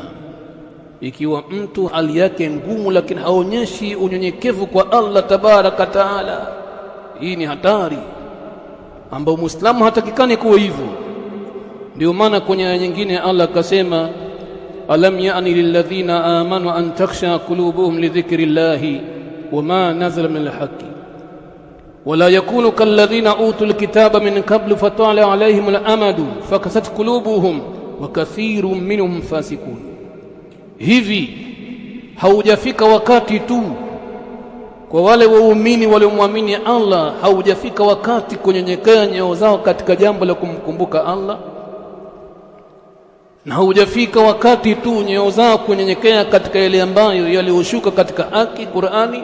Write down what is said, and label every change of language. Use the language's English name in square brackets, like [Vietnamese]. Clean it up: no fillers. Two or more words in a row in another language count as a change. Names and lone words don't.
[Swahili] Ikiwa mtu hali yake ngumu lakini haonyeshi unyenyekevu kwa Allah [Arabic] تبارك تعالى, [Swahili] hii ni hatari ambao Muislamu hatakikani kuwa hivyo. Ndio maana kwenye aya nyingine Allah akasema, [Arabic] ألم يأن للذين آمنوا أن تخشع قلوبهم لذكر الله وما نزل من الحق ولا يكونوا كالذين أوتوا الكتاب من قبل فطال عليهم الأمد فقست قلوبهم وكثير منهم فاسقون. [Swahili] Hivi haujafika wakati tu kwa wale waumini waliomwamini Allah, haujafika wakati kunyenyekea nyoyo zao katika jambo la kumkumbuka Allah? Na haujafika wakati tu nyoyo zao kunyenyekea katika yale ambayo yalioshuka katika haki, Qur'ani?